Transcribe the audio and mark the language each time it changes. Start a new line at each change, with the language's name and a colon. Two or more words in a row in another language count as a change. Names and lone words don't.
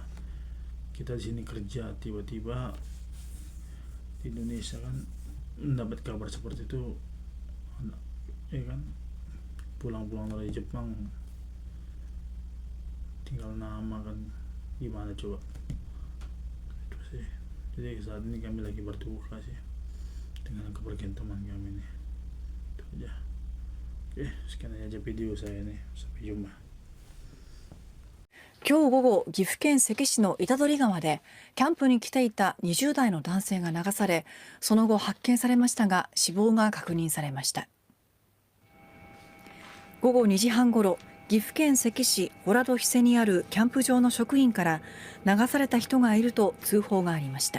Indonesian: Kita di sini kerja, tiba-tiba di Indonesia kan mendapat kabar seperti itu, ya kan, pulang-pulang dari Jepang tinggal nama kan, gimana coba. Itu sih. Jadi saat ini kami lagi berduka sih dengan kepergian teman kami nih. Itu aja. Oke, sekian aja video saya nih. Sampai jumpa.
Japanese: 今日午後、岐阜県関市の板取川でキャンプに来ていた20代の男性が流され、その後発見されましたが死亡が確認されました。午後2時半ごろ、岐阜県関市洞戸比施にあるキャンプ場の職員から流された人がいると通報がありました。